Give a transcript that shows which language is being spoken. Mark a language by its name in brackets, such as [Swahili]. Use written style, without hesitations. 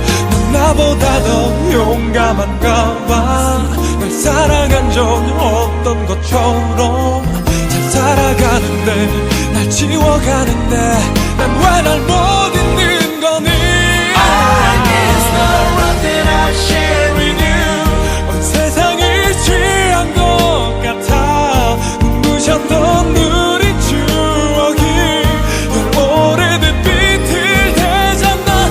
[Korean] 넌 나보다 더 용감한가 봐. 날 사랑한 적 없던 것처럼 잘 살아가는데 날 지워가는데 난 왜 날 못 잊는 거니. [English] It's the love that I share with you. [Korean] 온 세상이 취한 것 같아. 눈부셨던 우리 추억이 오래된 빛을 되잖아.